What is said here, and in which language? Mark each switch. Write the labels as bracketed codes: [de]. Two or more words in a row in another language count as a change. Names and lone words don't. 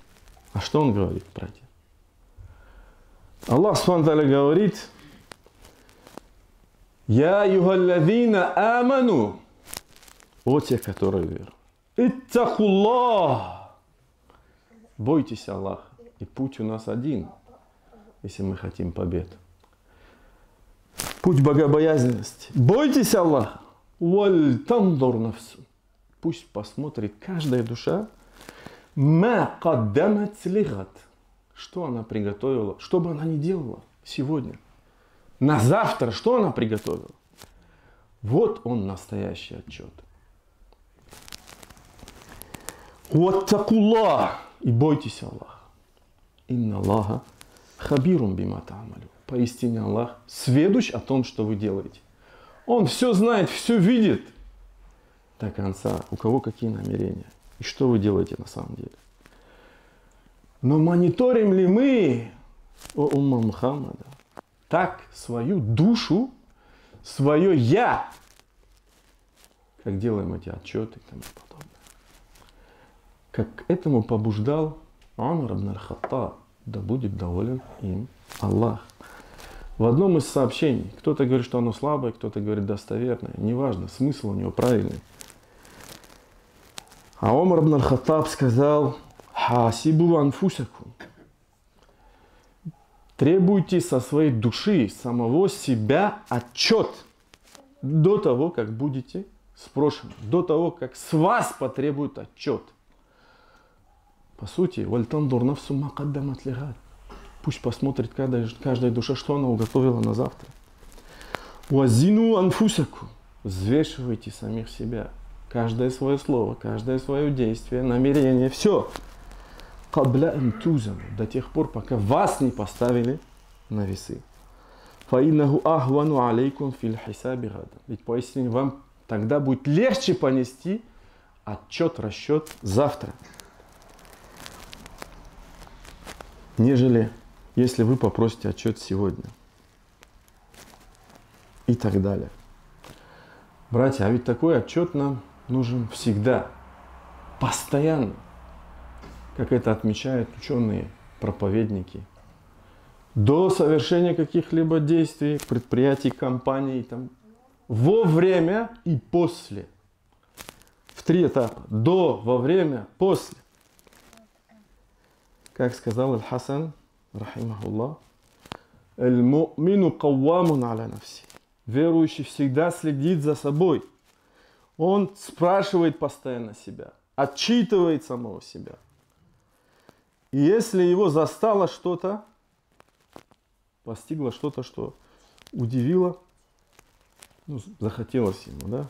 [ru] А что он говорит, братья? Аллах Субхану ва Тааля говорит: [ar] «يا أيها الذين آمنوا», [ru] о те, которые веруют. «Иттахуллах», бойтесь Аллаха. И путь у нас один, если мы хотим побед. Путь богобоязненности. Бойтесь Аллаха. [ar] «ولتنظر نفس», [ru] пусть посмотрит каждая душа [ar] ما قدمت لغد. [ru] Что она приготовила? Что бы она ни делала сегодня? На завтра что она приготовила? Вот он настоящий отчет. Ваттакуллах. И бойтесь Аллаха. [ar] إن الله خبير بما تعملون. [ru] Поистине Аллах сведущ о том, что вы делаете. Он все знает, все видит до конца, у кого какие намерения и что вы делаете на самом деле. Но мониторим ли мы, о умма Мухаммада, так свою душу, свое я, как делаем эти отчеты и тому подобное. Как к этому побуждал Умар ибн аль-Хаттаб, да будет доволен им Аллах. В одном из сообщений, кто-то говорит, что оно слабое, кто-то говорит достоверное, неважно, смысл у него правильный. А Умар ибн аль-Хаттаб сказал: [ar] «حاسبوا أنفسكم». [ru] Требуйте со своей души, самого себя отчет до того, как будете спрошены, до того, как с вас потребуют отчет. По сути, [ar] «ولتنظر نفس ما قدمت لغد». [ru] Пусть посмотрит каждая душа, что она уготовила на завтра. [ar] «وزنوا أنفسكم». [ru] Взвешивайте самих себя. Каждое свое слово, каждое свое действие, намерение, все. [ar] «قبل أن توزنوا». [ru] До тех пор, пока вас не поставили на весы. [ar] «فإنه أهون عليكم في الحساب غدا». [ru] Ведь поистине вам тогда будет легче понести отчет, расчет завтра, нежели если вы попросите отчет сегодня. И так далее. Братья, а ведь такой отчет нам нужен всегда, постоянно, как это отмечают ученые, проповедники. До совершения каких-либо действий, предприятий, компаний, там, во время и после. В 3 этапа. До, во время, после. Как сказал Аль-Хасан, рахимахуллах, [ar] «المؤمن قوام على نفسه». [ru] Верующий всегда следит за собой. Он спрашивает постоянно себя, отчитывает самого себя. И если его застало что-то, постигло что-то, что удивило, захотелось ему, да?